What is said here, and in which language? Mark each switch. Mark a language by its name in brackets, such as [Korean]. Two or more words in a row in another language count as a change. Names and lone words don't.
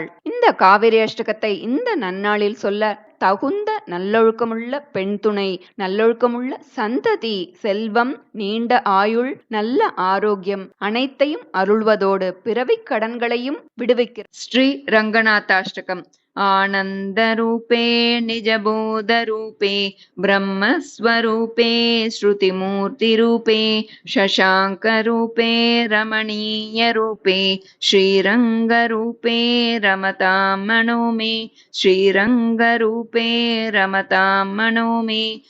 [Tamil] இந்த காவிரி அஷ்டகத்தை இந்த நன்னாளில் சொல்ல தகுந்த நல்லொழுக்கமுள்ள பெண் துணை, நல்லொழுக்கமுள்ள சந்ததி, செல்வம், நீண்ட ஆயுள், நல்ல ஆரோக்கியம் அனைத்தையும் அருள்வதோடு பிறவிக் கடன்களையும் விடுவிக்கிறார். ஸ்ரீ ரங்கநாதாஷ்டகம். [Sanskrit] आनन्दरूपे निजबोधरूपे ब्रह्मस्वरूपे श्रुतिमूर्तिरूपे शशाङ्करूपे रमणीयरूपे श्रीरङ्गरूपे रमतां मनो मे श्रीरङ्गरूपे रमतां मनो मे